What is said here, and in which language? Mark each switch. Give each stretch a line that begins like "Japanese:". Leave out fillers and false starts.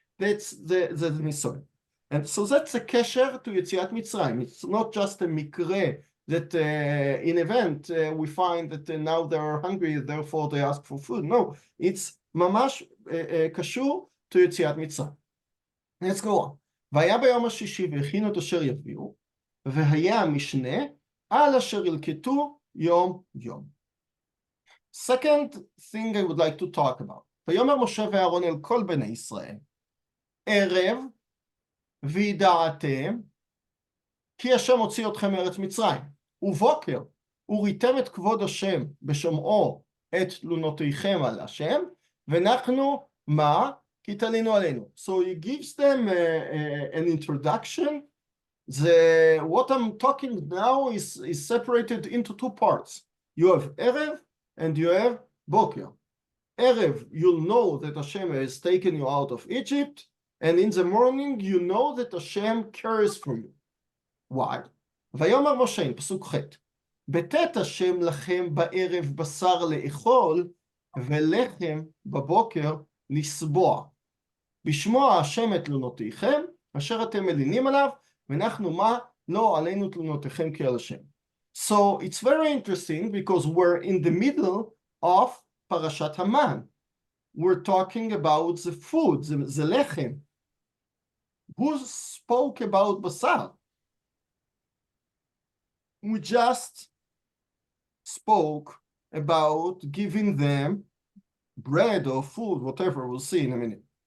English: That's the Nisoyan. And so that's a kesher to Yetziat Mitzrayim. It's not just a mikre that in event we find that now they are hungry, therefore they ask for food. No, it's
Hebrew: mamash kashur
English: to Yetziat Mitzrayim. Let's go on.
Hebrew: והיה ביום השישי והכינו את אשר יביאו, והיה המשנה על אשר ילקטו יום יום.
English: Second thing I would like to talk about.
Hebrew: ויאמר משה ואהרון אל כל בני ישראל, ערב וידעתם כי השם הוציא אתכם מארץ מצרים, ובוקר וריתם את כבוד השם בשומעו את תלונותיכם על השם, ואנחנו מה? כי תלינו עלינו.
English: So he gives them an introduction. What I'm talking now is separated into two parts. You have Erev and you have Boker. Erev, you'll know that Hashem has taken you out of Egypt, and in the morning you know that Hashem cares for you. Why?
Hebrew: ויאמר משה, פסוק ח' בתת השם לכם בערב בשר לאכול ולחם בבוקר לסבוע. בשמוע השם את תלונותיכם אשר אתם מלינים עליו, ואנחנו מה? לא עלינו תלונותיכם כי על השם.
English: So it's very interesting because we're in the middle of Parshat Mann. We're talking about the food, the lechem. Who spoke about basar? We just spoke about giving them bread or food, whatever, we'll see in a minute.